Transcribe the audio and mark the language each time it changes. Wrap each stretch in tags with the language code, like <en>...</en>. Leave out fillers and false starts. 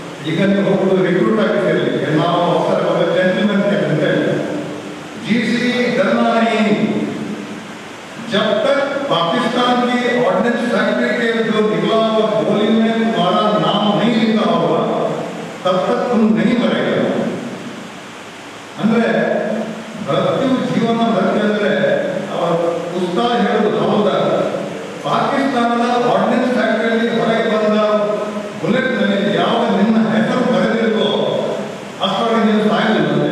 <kn>ಈಗ ನೀವು ಹೋಗುವುದು ರಿಕ್ರೂಟ್ ಆಗಿದ್ದೀರಿ, ನಾವು ಅವಸರ ಜೆಂಟಲ್ಮನ್ ಕ್ಯಾಡೆಟ್ ಅಂತ ಹೇಳ್ತಾರೆ.</kn> <hi>GC डरना नहीं, जब तक पाकिस्तान की ऑर्डिनेंस फैक्ट्री के जो निकला हुआ गोली में तुम्हारा नाम नहीं लिखा होगा तब तक तुम नहीं मरेगा.</hi> <kn>ಅಂದ್ರೆ ಮೃತ್ಯು ಜೀವನ ಬರಬೇಕಂದ್ರೆ ಅವರ ಉಸ್ತಾದ ಹೇಳೋದು ಹೌದಾ, ಪಾಕಿಸ್ತಾನದ ಆರ್ಡಿನೆನ್ಸ್ ಫ್ಯಾಕ್ಟರಿಯಲ್ಲಿ ಹೊರಗೆ ಬಂದ ಬುಲೆಟ್ನಲ್ಲಿ ಯಾವ ನಿಮ್ಮ ಹೆಸರು ಬರೆದಿರುತ್ತೋ ಅಷ್ಟೊಳಗೆ ನೀವು ಸಾಯಲಿಲ್ಲ.</kn>